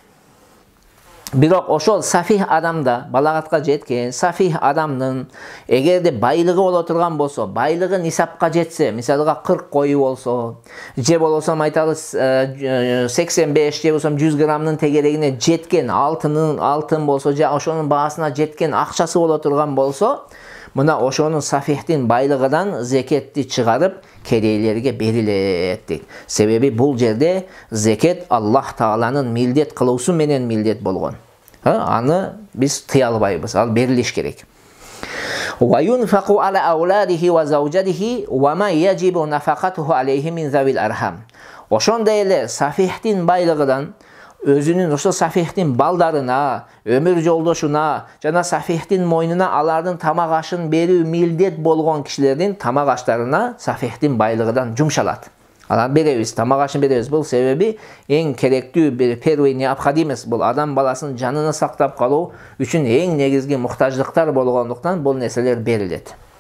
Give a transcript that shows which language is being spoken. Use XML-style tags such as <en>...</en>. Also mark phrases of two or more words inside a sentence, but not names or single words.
<ky>Бирок ошол сафих адамда, балагатка жеткен сафих адамдын эгерде байлыгы боло турган болсо, байлыгы нисапка жетсе, мисалга 40 кою болсо, же болсо айталы 85 же болсо 100 граммдын тегерегине жеткен алтын болсо, же ошонун баасына жеткен акчасы боло турган болсо, мына ошонун сафихтин байлыгынан зекетти чыгарып кедейлерге берилет дейт. Себеби бул жерде зекет Аллах Тааланын милдет кылуусу менен милдет болгон. Аны биз тыя албайбыз, ал берилиш керек.</ky> <ar>وينفق على أولاده وزوجاته وما يجب نفقته عليه من ذوي الأرحام.</ar> <ky>Ошондой эле сафихтин байлыгынан өзүнүн ошо сафихтин балдарына, өмүр жолдошуна жана сафихтин мойнуна алардын тамак ашын берүү милдет болгон кишилердин тамак аштарына сафихтин байлыгынан жумшалат. Алар беребиз, тамак ашын беребиз. Бул себеби эң керектүү бир</ky> <ru>первый необходимость,</ru> <ky>бул адам баласынын жанын сактап калуу үчүн эң негизги муктаждыктар болгондуктан бул нерселер берилет.</ky>